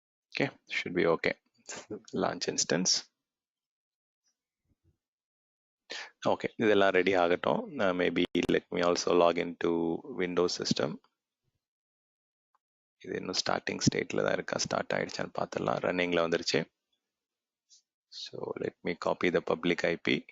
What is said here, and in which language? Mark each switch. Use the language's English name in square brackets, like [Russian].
[English] Okay, should be okay. Launch instance. [Tamil] Okay, இதெல்லாம் ready ஆகட்டும். [English] Maybe let me also log into Windows system. [Tamil] இது இன்னும் starting ஸ்டேட்ல தான் இருக்கா, ஸ்டார்ட் ஆயிடுச்சான்னு பார்த்துடலாம். ரன்னிங்ல வந்துருச்சு. [English] So let me copy the public IP.